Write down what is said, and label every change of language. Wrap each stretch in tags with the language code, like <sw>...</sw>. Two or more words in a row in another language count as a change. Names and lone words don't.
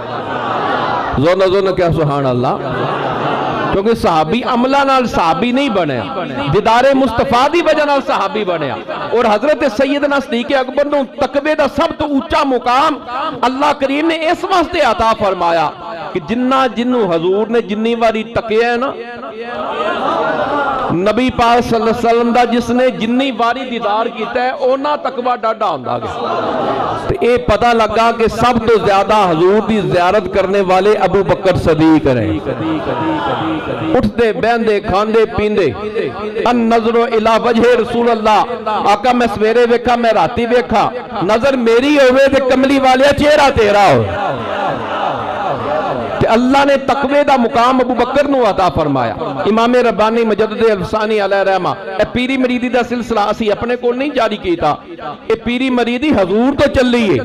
<pa>زون زون کیا</pa> <ar>سبحان الله.</ar> <pa>کیونکہ صحابی عملا نال صحابی نہیں بنیا، دیدار مصطفیٰ دی وجہ نال صحابی بنیا. اور حضرت سیدنا صدیق اکبر نوں تقوے دا سب تو اچا مقام اللہ کریم نے اس واسطے عطا فرمایا کہ جنا جنوں حضور نے جنی واری تکیا ہے نا، نبی پاک</pa> <ar>صلى الله عليه وسلم</ar> <pa>دا جس نے جنی واری دیدار کیتا ہے اونا تقوی ڈاڈھا ہوندا گیا.</pa> <ur>تو یہ پتا لگا کہ سب تو زیادہ حضور کی زیارت کرنے والے ابو بکر صدیق رہے.</ur> <pa>اٹھتے بہندے کھاندے پیندے</pa> <ar>النظر إلى وجه رسول الله,</ar> <pa>آقا میں سویرے ویکھا میں راتی ویکھا، نظر میری ہووے تے کملی والے چہرہ تیرا ہو. اللہ نے تقوے دا مقام ابو بکر نوں عطا فرمایا. امام ربانی مجدد الف ثانی</pa> <ar>عليه الرحمة</ar> <pa>اے پیری مریدی دا سلسلہ اسی اپنے کول نہیں جاری کیتا، اے پیری مریدی حضور تو چلی ہے.</pa>